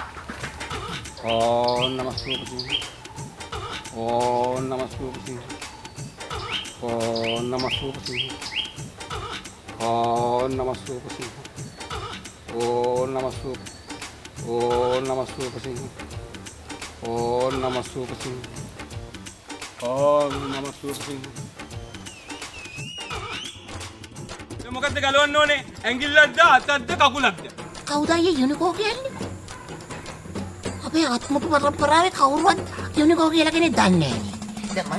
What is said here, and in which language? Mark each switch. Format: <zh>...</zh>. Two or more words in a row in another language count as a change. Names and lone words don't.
<sa>Om Namah Supa Singh. Om Namah Supa Singh. Om Namah Supa Singh. Om Namah Supa Singh. Om Namah Supa. Om Namah Supa Singh. ඕන් නම සූපසිංහ. ඕන් නම සූපසිංහ.</sa> <si>මොකක්ද ගලවන්න ඕනේ? ඇඟිල්ලක්ද අතක්ද කකුලක්ද? කවුද අයියේ යුනිකෝ කියන්නේ? අපේ ආත්ම පරම්පරාවේ කවුරුවත් යුනිකෝ කියලා කෙනෙක් දන්නේ නැහැ.</si>